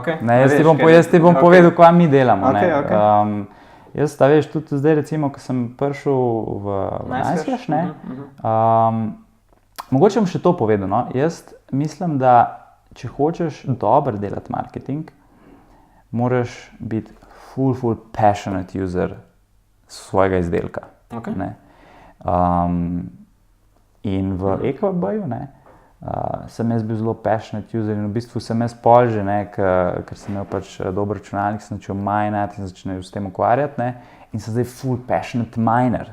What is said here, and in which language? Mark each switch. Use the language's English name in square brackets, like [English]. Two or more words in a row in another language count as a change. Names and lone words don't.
[Slovenian] Jaz ti bom povedal, kaj mi delamo. Jaz, tudi zdaj recimo, ko sem prišel v NiceHash, mogoče bom še to povedal. Jaz mislim, da če hočeš dobro delati marketing, moraš biti full [English] passionate user [Slovenian] svojega izdelka. In v EKB-ju sem jaz bil zelo [English] passionate user [Slovenian] in v bistvu sem jaz pol že, ker sem imel pač dober računalnik, sem začel minati in začel s tem ukvarjati, in sem zdaj full [English] passionate miner.